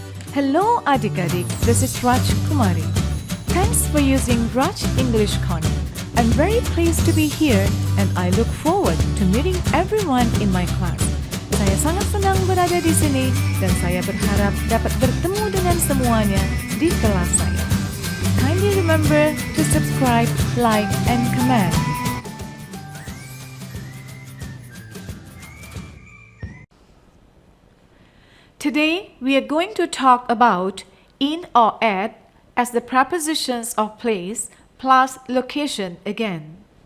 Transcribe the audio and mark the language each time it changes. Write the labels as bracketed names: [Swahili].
[English] Hello adik-adik, this is Raj Kumari. Thanks for using Raj English Corner. I'm very pleased to be here and I look forward to meeting everyone in my class. [Indonesian] Saya sangat senang berada di sini dan saya berharap dapat bertemu dengan semuanya di kelas saya. [English] Kindly remember to subscribe, like, and comment. Today, we are going to talk about in or at as the prepositions of place plus location again.